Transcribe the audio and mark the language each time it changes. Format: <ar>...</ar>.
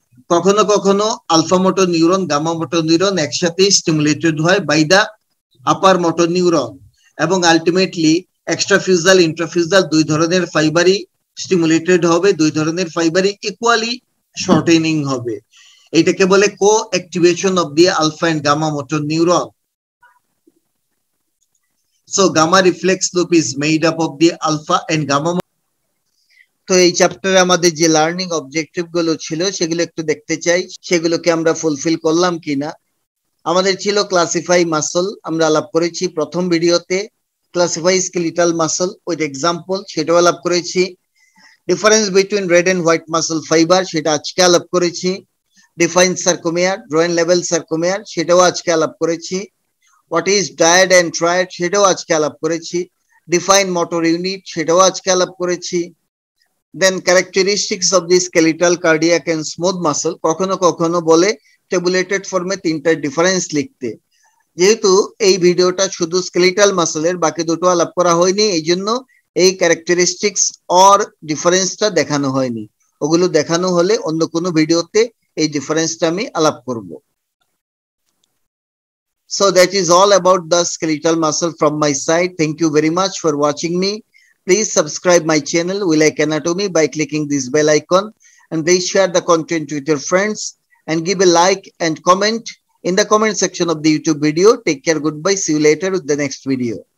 <bn>কখনো কখনো alpha motor neuron, gamma motor neuron একসাথে স্টিমুলেটেড হয় by the upper motor neuron, এবং আলটিমেটলি এক্সট্রাফিউজাল ইন্ট্রাফিউজাল দুই ধরনের ফাইবারই স্টিমুলেটেড হবে, দুই ধরনের ফাইবারই ইকুয়ালি শর্টেনিং হবে। এটাকে বলে</bn> <en>Coactivation of the alpha and gamma motor neuron. So gamma reflex loop is made up of the alpha and gamma.</en> <bn>তো এই চ্যাপ্টারে আমাদের যে লার্নিং অবজেক্টিভ গুলো ছিল সেগুলো একটু দেখতে চাই, সেগুলোকে আমরা ফুলফিল করলাম কিনা। আমাদের ছিল ক্লাসিফাই মাসল, আমরা আলাপ করেছি প্রথম ভিডিওতে।</bn> <en>classify skeletal muscle with example,</en> <bn>সেটাও আলাপ করেছি।</bn> <en>difference between red and white muscle fibre,</en> <bn>সেটা আজকে আলাপ করেছি।</bn> <en>define সার্কোমিয়ার, ড্রয়েন level সার্কোমিয়ার,</en> <bn>সেটাও আজকে আলাপ করেছি।</bn> <en>What is dyad and triad,</en> <bn>সেটাও আজকে আলাপ করেছি। ডিফাইন মোটর ইউনিট, সেটাও আজকে আলাপ করেছি।</bn> <en>then characteristics of the skeletal, cardiac and smooth muscle,</en> <bn>কখনো কখনো বলে টেবুলেটেড ফর্মে তিনটা ডিফারেন্স লিখতে। যেহেতু এই ভিডিওটা শুধু স্কেলিটাল মাসলের, বাকি দুটো আলাপ করা হয়নি, এই জন্য এই ক্যারেক্টারিস্টিক্স অর ডিফারেন্সটা দেখানো হয়নি। ওগুলো দেখানো হলে অন্য কোনো ভিডিওতে এই ডিফারেন্সটা আমি আলাপ করব।</bn> <en>So that is all about the skeletal muscle from my side. Thank you very much for watching me. Please subscribe my channel We Like Anatomy by clicking this bell icon, and please share the content with your friends and give a like and comment in the comment section of the YouTube video. Take care. Goodbye. See you later with the next video.</en>